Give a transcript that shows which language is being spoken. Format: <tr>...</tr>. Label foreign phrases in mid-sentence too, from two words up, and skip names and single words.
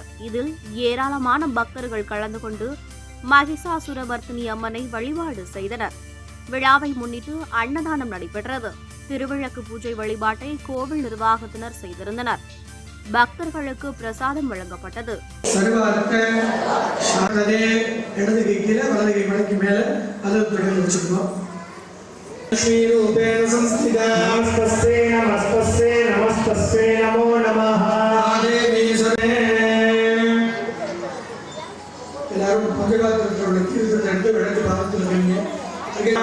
<ta>இதில் ஏராளமான பக்தர்கள் கலந்து கொண்டு மகிஷாசுரமர்த்தினி அம்மனை வழிபாடு செய்தனர். விழாவை முன்னிட்டு அன்னதானம் நடைபெற்றது. திருவிளக்கு பூஜை வழிபாட்டை கோவில் நிர்வாகத்தினர் செய்திருந்தனர். பக்தர்களுக்கு பிரசாதம் வழங்கப்பட்டது.</ta> <sa>श्रीरूपेण संस्थिता नमस्तस्यै नमस्तस्यै नमस्तस्यै नमो नमः देवी सर्वे</sa> <ta>எல்லாரும் பஞ்சகாத்திரத்தோட தீர்த்தத்தை எடுத்து விளக்கு பாதத்தில் வைங்க.</ta>